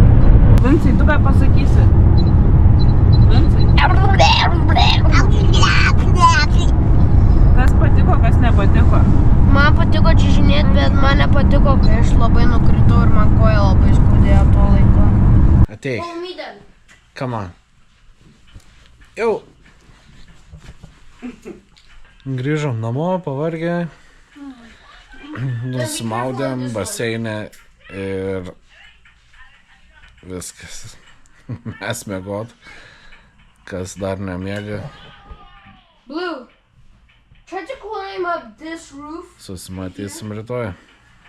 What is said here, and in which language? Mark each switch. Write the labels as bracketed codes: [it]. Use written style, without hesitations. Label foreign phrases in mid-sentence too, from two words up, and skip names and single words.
[lt] Vincai, tu ką pasakysi? Vincai? Kas patiko, kas nepatiko? Man patiko čiuožinėti, bet man nepatiko, kai aš labai nukritau ir man koja labai skaudėjo tuo laiku. Ateik. [en] Come on. [lt] Jau. Grįžom namo, pavargę. Nusimaudėm baseinę ir viskas. Mes miegot. Kas dar nemiega. [en] Blue, try to climb up this roof. [lt] Susimatysim rytoj.